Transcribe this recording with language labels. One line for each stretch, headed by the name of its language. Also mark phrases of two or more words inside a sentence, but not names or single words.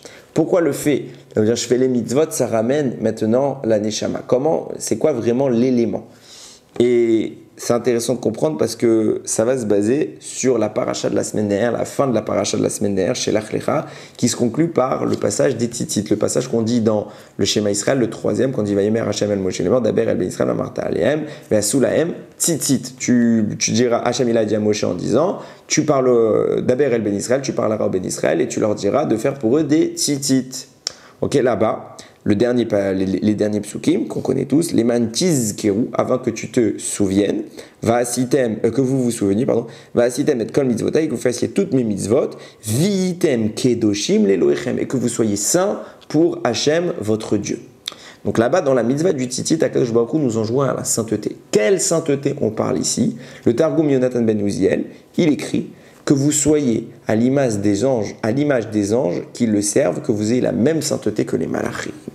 French: Pourquoi le fait, je fais les mitzvot, ça ramène maintenant la neshama? C'est quoi vraiment l'élément? Et c'est intéressant de comprendre parce que ça va se baser sur la paracha de la semaine dernière, la fin de la paracha de la semaine dernière chez l'Achlecha, qui se conclut par le passage des tzitzit, le passage qu'on dit dans le schéma Israël, le troisième, quand on dit
Hebrew: ויאמר השם אל משה לאמר, דבר אל בני ישראל ואמרת אליהם, ועשו להם ציצית.
French: Tu diras, Hashem il a dit à Moshe en disant, tu parles
Hebrew: דבר אל בני ישראל,
French: tu parleras au
Hebrew: בני ישראל
French: et tu leur diras de faire pour eux des tzitzit. Ok, là-bas. Les derniers psukim qu'on connaît tous,
Hebrew: למען תזכרו,
French: avant que tu te souviennes, que vous vous souveniez,
Hebrew: ועשיתם את כל מצותי,
French: que vous fassiez toutes mes mitzvot,
Hebrew: והייתם קדושים לאלהיכם,
French: et que vous soyez saints pour Hachem, votre Dieu. Donc là-bas, dans la mitzvah du tzitzit,
Hebrew: הקדוש ברוך הוא
French: nous enjoint à la sainteté. Quelle sainteté on parle ici? Le Targum Yonatan ben Uziel, il écrit que vous soyez à l'image des anges qui le servent, que vous ayez la même sainteté que les malachim.